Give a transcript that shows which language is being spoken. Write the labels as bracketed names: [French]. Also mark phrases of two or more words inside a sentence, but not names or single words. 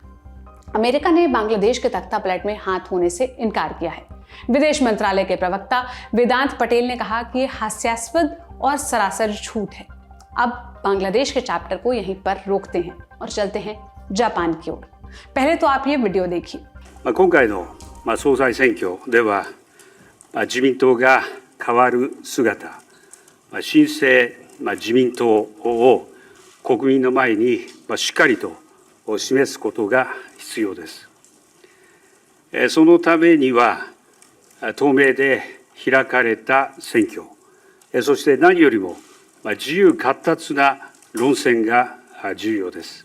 [Hindi] अमेरिका ने बांग्लादेश के तख्ता पलट में हाथ होने से इनकार किया है। विदेश मंत्रालय के प्रवक्ता वेदांत पटेल ने कहा कि यह हास्यास्पद और सरासर झूठ है। अब बांग्लादेश के चैप्टर को यहीं पर रोकते हैं और चलते हैं जापान की ओर। पहले तो आप ये वीडियो देखिए। [Japanese] 今回の総裁選挙では自民党が変わる姿、新生自民党を国民の前にしっかりと示すことが必要です。そのためには透明で開かれた選挙、そして何よりも自由闊達な論戦が重要です。